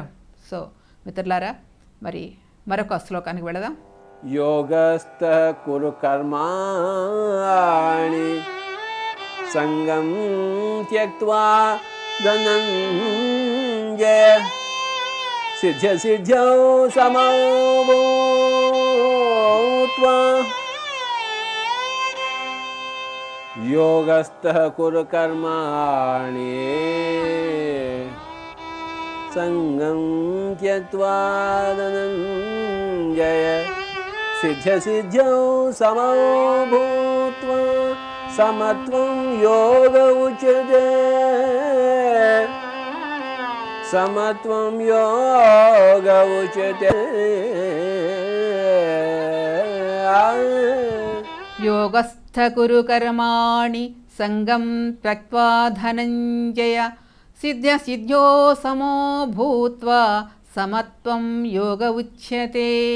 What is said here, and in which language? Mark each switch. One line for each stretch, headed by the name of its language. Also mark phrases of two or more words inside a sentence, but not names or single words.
Telugu: సో మిత్రులారా, మరి మరొక శ్లోకానికి వెళదాం.
Sanskrit: యోగస్థ కురు కర్మాణి సంగం త్యక్త్వా ధనంజయ సిద్ధ్యౌ సమౌ భూత్వా. योगस्थः कुरु कर्माणि संगं त्यक्त्वा धनञ्जय सिद्ध्यौ समौ भूत्वा समत्वं योग उच्यते. समत्वं योग उच्यते. యోగస్థ కురు కర్మాణి సంగం త్యక్త్వా ధనంజయ సిద్ధ్యో సమో భూత్వా సమత్వం యోగ ఉచ్యతే.